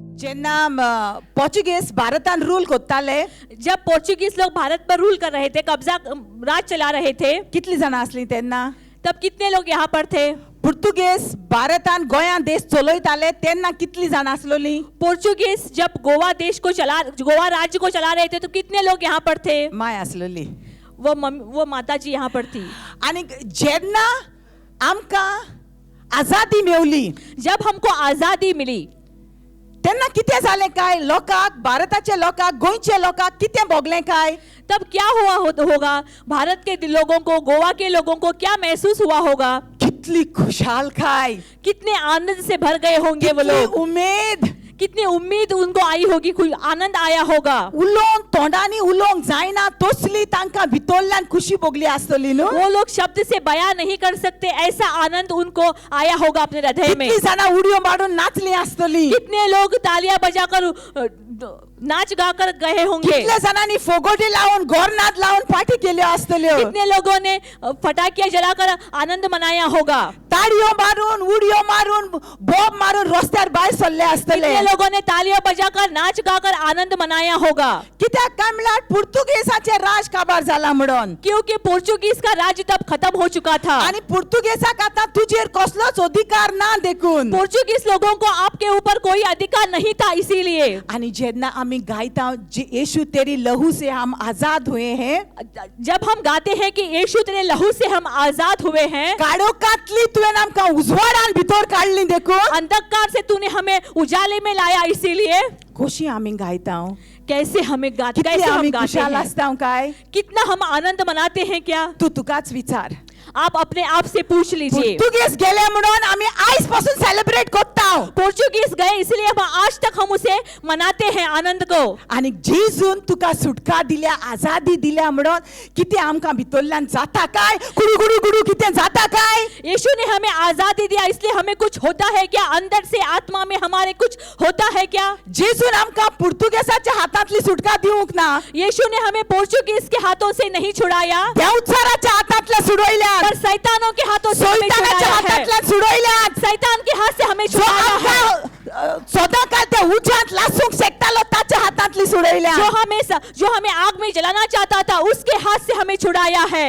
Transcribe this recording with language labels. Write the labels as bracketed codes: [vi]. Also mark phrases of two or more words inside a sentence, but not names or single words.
[kok] जेन्ना पोर्चुगीज भारतान रूल कोत्ताले [hi] जब पोर्चुगीज लोग भारत पर रूल कर रहे थे, कब्जा राज चला रहे थे, [kok] कितली जाणां आसलीं तेन्ना? [hi] तब कितने लोग यहाँ पर थे? [kok] पुर्तुगेज भारतान गोंयां देश चलयताले तेन्ना कितली जाणां आसलोलीं? [hi] पोर्चुगीज जब गोवा राज्य को चला रहे थे तो कितने लोग यहाँ पर थे? [kok] माय आसलोली. [hi] वो माता जी यहाँ पर थी. [kok] आनी जेन्ना आमकां आजादी मेवली, [hi] जब हमको आजादी मिली [kok] तेन्ना कितें जालें काय? लोकांक, भारताच्या लोकांक, गोंयच्या लोकांक कितें भोगलें काय? [hi] तब क्या हुआ होगा? भारत के लोगों को, गोवा के लोगों को क्या महसूस हुआ होगा? [kok] कितली खुशाल काय, [hi] कितने आनंद से भर गए होंगे वो [kok] कितली [hi] लोग. [kok] उमेद, [hi] कितनी उम्मीद उनको आई होगी, आनंद आया होगा. [kok] उलोवंक तोंडानी उलोवंक जायना तसली तांकां भितरल्यान खुशी भोगली आसतली न्हू. [hi] वो लोग शब्द से बयां नहीं कर सकते, ऐसा आनंद उनको आया होगा अपने हृदय में. [kok] कितली जाणां उडयो मारून नाचली आसतली. [hi] कितने लोग तालियां बजाकर नाच गाकर गए होंगे. [kok] कितल्या जाणांनी फोगोटी लावून घोरनाद लावून पार्टी केल्यो आसतल्यो. [hi] कितने लोगों ने फटाकियां जलाकर आनंद मनाया होगा. [kok] ताळयो मारून, उडयो मारून, बॉब मारून रस्त्यार भायर सरले आसतले. [hi] कितने लोगों ने तालियां बजाकर नाच गाकर आनंद मनाया होगा. [kok] कित्याक काय म्हळ्यार पुर्तुगेजाचें राज काबार जाला म्हणून. [hi] क्योंकि पोर्चुगीज का राज्य तब खत्म हो चुका था. [kok] आनी पुर्तुगेजाक आतां तुजेर कसलोच अधिकार ना देखून. [hi] पोर्चुगीज लोगों को आपके ऊपर कोई अधिकार नहीं था, इसीलिए. [kok] आनी जेन्ना आमी गायता [hi] यीशु तेरी लहू से हम आजाद हुए हैं, जब हम गाते हैं कि यीशु तेरे लहू से हम आजाद हुए हैं, [kok] काळोखांतली तुवें आमकां उजवाडान भितर काडली देखून. [hi] अंधकार से तूने हमें उजाले में लाया, इसीलिए. [kok] कशी आमी गायता, [hi] कैसे हमें गाते, [kok] कितले [hi] कैसे हम [kok] आमी [hi] गाते [kok] खुशाल [hi] हैं, [kok] आसता काय? [hi] कितना हम आनंद मनाते हैं. क्या [kok] तू तुकाच विचार. [hi] आप अपने आप से पूछ लीजिए. [kok] पुर्तुगेज गेले म्हणून आमी आयज पासून सेलिब्रेट करता. [hi] पोर्चुगीज गए इसलिए हम आज तक हम उसे मनाते हैं, आनंद को. [kok] आनी जेजून तुका सुटका दिल्या, आजादी दिल्या म्हणून कितें आमकां भितरल्यान जाता काय? गुडू गुडू गुडू कितें जाता काय? [hi] यीशु ने हमें आजादी दिया, इसलिए हमें कुछ होता है क्या? अंदर से आत्मा में हमारे कुछ होता है क्या? [kok] जेजून आमकां पुर्तुगेजाच्या हातांतली सुटका दिवंक ना. [hi] यीशु ने हमें पोर्चुगीज के हाथों से नहीं छुड़ाया, [kok] देवचाराच्या हातांतल्या सुडयल्या, [hi] पर शैतानों के हाथों से हमें [kok] शैतानाच्या [hi] छुड़ाया है. [kok] हातांतल्यान सुडयल्या. [hi] शैतान के हाथ से हमें जो छुड़ाया है. [kok] आमकां सदांकाळ त्या उज्यांत लासूंक शेकतालो ताच्या हातांतली सुडयल्या. [hi] जो हमें आग में जलाना चाहता था, उसके हाथ से हमें छुड़ाया है.